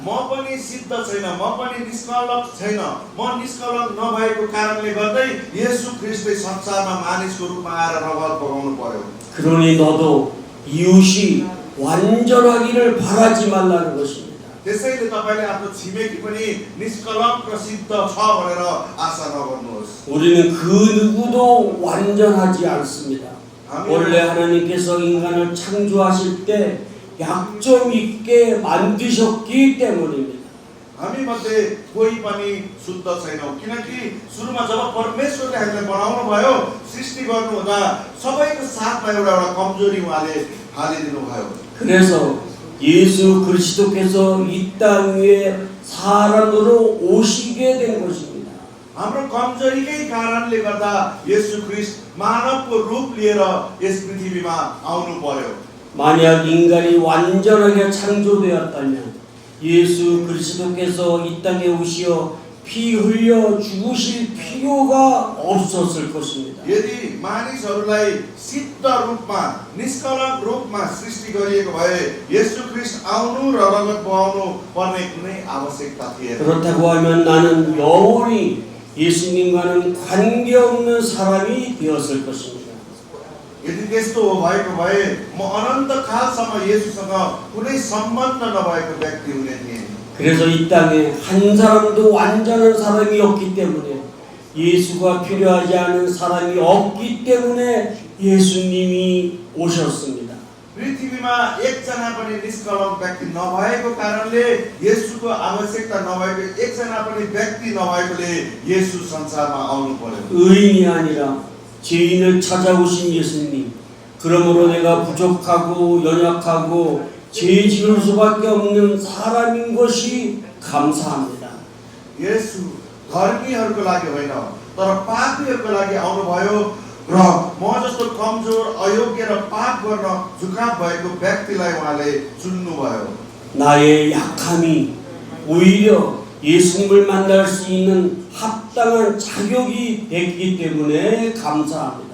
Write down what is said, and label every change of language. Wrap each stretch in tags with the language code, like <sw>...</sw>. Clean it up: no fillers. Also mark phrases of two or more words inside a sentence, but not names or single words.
<ne>म पनि सिद्ध छैन, म पनि निष्कलङ्क छैन, म निष्कलङ्क नभएको कारणले गर्दै येशू ख्रीष्टले संसारमा मानिसको रूपमा आएर रगत बगाउनु पर्यो।</ne> <ko>그러니 너도 이웃이 완전하기를 바라지 말라는 것입니다.</ko> <ne>त्यसैले तपाईले आफ्नो छिमेकी पनि निष्कलङ्क र सिद्ध छ भनेर आशा नगर्नुहोस्।</ne> <ko>우리는 그 누구도 완전하지 않습니다. 원래 하나님께서 인간을 창조하실 때 약점 있게 만드셨기 때문입니다.</ko> <ne>हामी मध्ये कोही पनि शुद्ध छैनौं किनकि सुरुमा जब परमेश्वरले हामीलाई बनाउनु भयो सृष्टि गर्नुहुँदा सबैको साथमा एउटा कमजोरी उहाँले हालिदिनु भयो।</ne> <ko>그래서 예수 그리스도께서 이 땅 위에 사람으로 오시게 된 것입니다.</ko> <ne>हाम्रो कमजोरीकै कारणले गर्दा येशू ख्रीष्ट मानवको रूप लिएर यस पृथ्वीमा आउनु पर्यो।</ne> <ko>만약 인간이 완전하게 창조되었다면 예수 그리스도께서 이 땅에 오시어 피 흘려 죽으실 필요가 없었을 것입니다.</ko> <ne>यदि मानिसहरूलाई सिद्ध रूपमा निष्कलङ्क रूपमा सृष्टि गरिएको भए येशू ख्रीष्ट आउनु र रगत बहाउनु पर्ने कुनै आवश्यकता थिएन।</ne> <ko>그렇다고 하면 나는 영원히 예수님과는 관계없는 사람이 되었을 것입니다.</ko> <ne>यदि त्यस्तो भएको भए म अनन्त कालसम्म येशूसँग कुनै सम्बन्ध नभएको व्यक्ति हुने थिएँ।</ne> <ko>그래서 이 땅에 한 사람도 완전한 사람이 없기 때문에 예수가 필요하지 않은 사람이 없기 때문에 예수님이 오셨습니다.</ko> <ne>पृथ्वीमा एकजना पनि निष्कलङ्क व्यक्ति नभएको कारणले येशूको आवश्यकता नभएको एकजना पनि व्यक्ति नभएकोले येशू संसारमा आउनु पर्यो।</ne> <ko>의인이 아니라 죄인을 찾아오신 예수님. 그러므로 내가 부족하고 연약하고 죄 지을 수밖에 없는 사람인 것이 감사합니다.</ko> <ne>येशू धर्मीहरूको लागि होइन तर पापीहरूको लागि आउनुभयो र म जस्तो कमजोर अयोग्य र पाप गर्न झुकाव भएको व्यक्तिलाई उहाँले चुन्नुभयो।</ne> <ko>나의 약함이 오히려 예수님을 만날 수 있는 합당한 자격이 됐기 때문에 감사합니다.</ko>